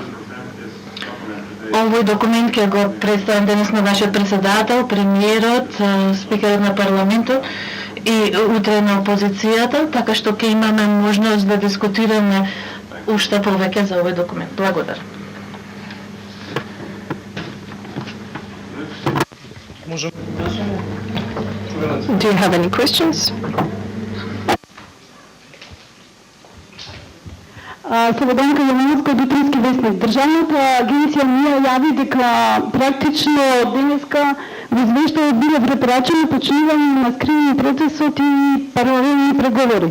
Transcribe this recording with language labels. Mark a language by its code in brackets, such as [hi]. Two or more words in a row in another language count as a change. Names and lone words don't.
[mk] Овој документ ќе го представам денес на вашиот председател, премиерот, спикерот на парламентот и утре на опозицијата, така што ќе имаме можност да дискутираме уште повеќе за овој документ. Благодарам. [en] Do you have any questions? [mk] Слободанка Јовановска од Утрински вестник. Државната агенција МИА јави дека практично денеска во извештајот биле препорачено почнување на скривени процесот и паралелни преговори.